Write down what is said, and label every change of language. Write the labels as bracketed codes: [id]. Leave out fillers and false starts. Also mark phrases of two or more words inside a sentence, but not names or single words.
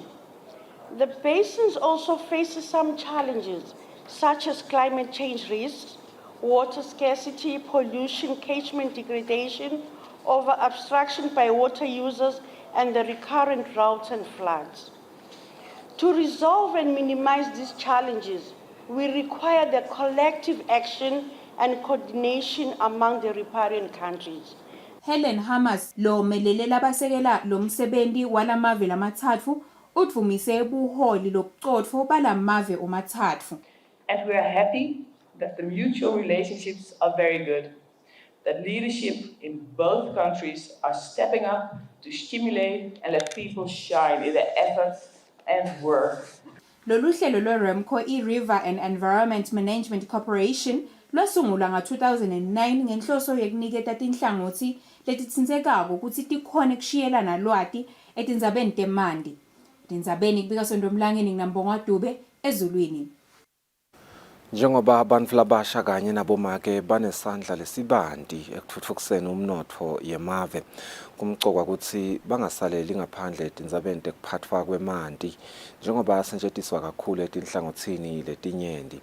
[en] The basins also face some challenges, such as climate change risks, water scarcity, pollution, catchment degradation, over-abstraction by water users, and the recurrent droughts and floods. To resolve and minimize these challenges, we require the collective action and coordination among the riparian countries. [ss] Helen Hamas lo melele labasekela lo msebenzi walamave lamathathu utvumise buholi lobucotfo balamave omathatfu. [en] And we are happy that the mutual relationships are very good, that leadership in both countries are stepping up to stimulate and let people shine in their efforts and work. [ss] Lolu hlelo lwe-Remco i-River and Environment Management Corporation lwasungulwa nga-2009 ngenhloso yekuniketa tinhlangothi letitsindzekako ukuthi tikhone kushiyelana lwati etindzabeni temanti. Etindzabeni kubika Sondomlangeni nginambonga Dube ezulwini. Njengoba abantu labasha kanye nabomake banesandla lesibanti ekutfutfukiseni umnotfo yemave kumcokwa ukuthi bangasaleli ngaphandle etindzabeni tekuphatfwa kwemanti njengoba asetjentiswa kakhulu etinhlangothini letinyenti.